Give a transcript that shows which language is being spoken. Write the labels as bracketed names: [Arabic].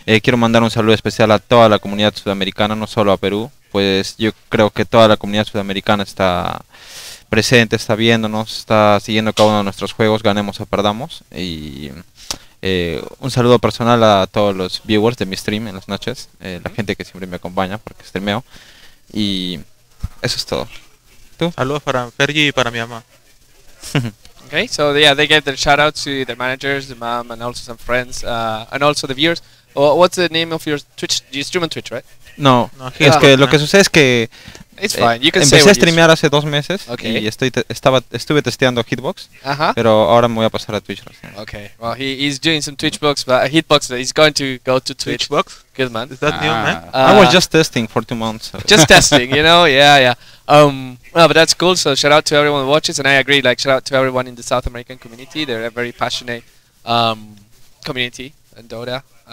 [Spanish] Quiero mandar un saludo especial a toda la comunidad sudamericana, no solo a Perú, pues yo creo que toda la comunidad sudamericana está presente, está viéndonos, está siguiendo cada uno de nuestros juegos, ganemos o perdamos. Y un saludo personal a todos los viewers de mi stream en las noches, la gente que siempre me acompaña porque streameo. Y eso es todo. Saludos para Fergie y para mi mamá. [English] Okay, so yeah, they gave their shout out to their managers, the mom, and also some friends, and also the viewers. What's the name of your Twitch? You stream on Twitch, right? [Spanish] No, No, es ah, que lo que sucede es que [English] It's fine. You can say [Spanish] empecé a [English] what you [Spanish] streamear hace 2 meses [English] Okay. [Spanish] y estuve testeando Hitbox, Uh-huh. pero ahora me voy a pasar a Twitch recién. [English] Okay. Well, he's doing some Twitchbox, but Hitbox. He's going to go to Twitch. Twitchbox. Good man. Is that new, man? I was just testing for 2 months. So. just testing, you know. Yeah. No, but that's cool. So shout out to everyone who watches, and I agree. Like shout out to everyone in the South American community. They're a very passionate community in Dota.